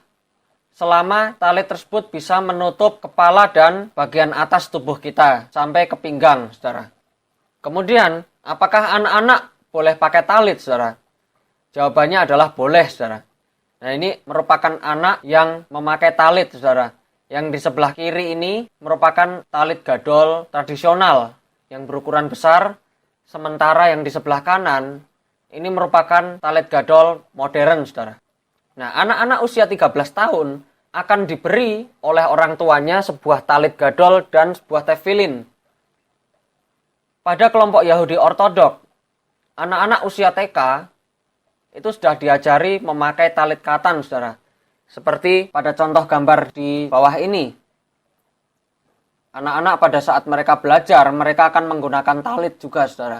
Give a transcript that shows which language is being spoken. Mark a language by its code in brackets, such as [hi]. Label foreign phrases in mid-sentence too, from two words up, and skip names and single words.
[id] Selama talit tersebut bisa menutup kepala dan bagian atas tubuh kita sampai ke pinggang, saudara. Kemudian, apakah anak-anak boleh pakai talit, saudara? Jawabannya adalah boleh, saudara. Nah, ini merupakan anak yang memakai talit, saudara. Yang di sebelah kiri ini merupakan [he] talit gadol [id] tradisional yang berukuran besar, sementara yang di sebelah kanan ini merupakan [he] talit gadol [id] modern, saudara. Nah, anak-anak usia 13 tahun akan diberi oleh orang tuanya sebuah [he] talit gadol [id] dan sebuah tefilin. Pada kelompok Yahudi Ortodok, anak-anak usia TK itu sudah diajari memakai [he] talit katan, [id] saudara. Seperti pada contoh gambar di bawah ini. Anak-anak pada saat mereka belajar, mereka akan menggunakan talit juga, saudara.